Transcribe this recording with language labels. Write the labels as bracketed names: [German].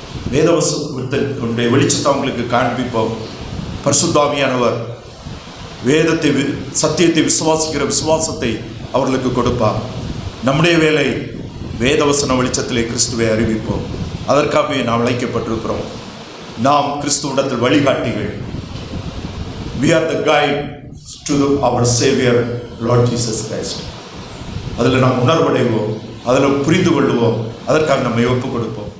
[Tamil] வேத வசனத்தினுடைய வெளிச்சத்தை அவங்களுக்கு காண்பிப்போம். பரிசுத்த ஆவியானவர் வேதத்தை சத்தியத்தை விசுவாசிக்கிற விசுவாசத்தை அவர்களுக்கு கொடுப்பார். நம்முடைய வேலை வேதவசன வெளிச்சத்திலே கிறிஸ்துவை அறிவிப்போம். அதற்காகவே நாம் அழைக்கப்பட்டிருக்கிறோம். நாம் கிறிஸ்துவிடத்தில் வழிகாட்டிகள். [English] We are the guide to our Savior Lord Jesus Christ. [Tamil] அதில் நாம் உணர்வடைவோம், அதில் புரிந்து கொள்வோம். அதற்காக நம்மை ஒப்புக் கொடுப்போம்.